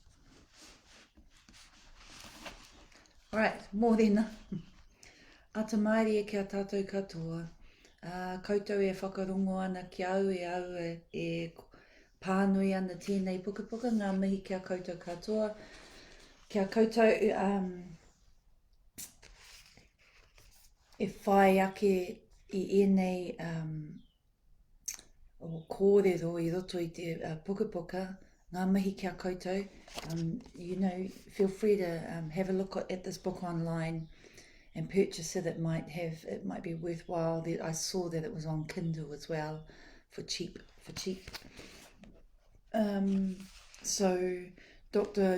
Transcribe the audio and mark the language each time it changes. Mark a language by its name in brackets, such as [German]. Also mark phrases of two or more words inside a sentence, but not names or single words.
[English] All right, [Māori] mōrena. Ata mairi e kia tātou katoa. Koutou e whakarongo ana ki au e pānui ana tēnei pukapuka, ngā mihi kia koutou katoa. Kia koutou e whai ake I enei o kōrero I roto I te pukapuka, ngā mihi kia koutou. [English] You know, feel free to have a look at this book online and purchase it. It might be worthwhile. I saw that it was on Kindle as well for cheap. So Dr.